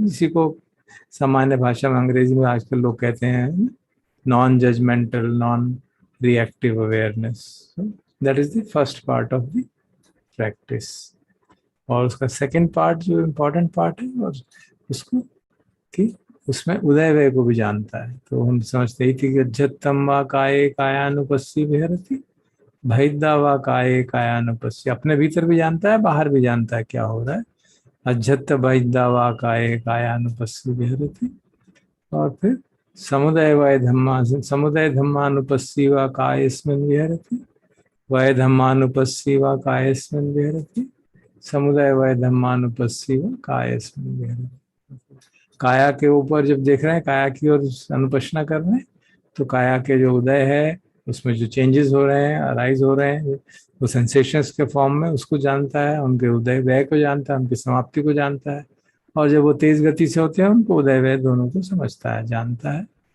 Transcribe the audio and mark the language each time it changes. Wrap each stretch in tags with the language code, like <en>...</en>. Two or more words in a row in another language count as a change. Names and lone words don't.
<hi>इसी को सामान्य भाषा में, अंग्रेजी में आजकल लोग कहते हैं</hi> <en>non judgmental, non reactive awareness. That is the first part of the practice.</en> <hi>और उसका</hi> <en>second part</en> <hi>जो</hi> <en>important part</en> <hi>है, और उसको कि उसमें उदय व्यय को भी जानता है। तो हम समझते ही थी कि</hi> <pi>अज्जतम व काये कायानुपस्सी विहरति, भैदा व काये कायानुपस्सी,</pi> <hi>अपने भीतर भी जानता है, बाहर भी जानता है क्या हो रहा है।</hi> <pi>अज्जत भैदा व काये कायानुपस्सी विहरति। और फिर समुदय वय धम्मा, समुदय धम्मानुपस्सी व कायस्मिन् विहरति, वय धम्मानुपस्सी व कायस्मिन् विहरति, समुदय वय धम्मानुपस्सी व कायस्मिन् विहरति।</pi> <hi>काया के ऊपर जब देख रहे हैं, काया की ओर अनुपश्ना कर रहे हैं, तो काया के जो उदय है, उसमें जो चेंजेस हो रहे हैं, अराइज हो रहे हैं, वो सेंसेशंस के फॉर्म में, उसको जानता है। उनके उदय व्यय को जानता है, उनकी समाप्ति को जानता है। और जब वो तेज गति से होते हैं, उनको उदय व्यय दोनों को समझता है, जानता है।</hi>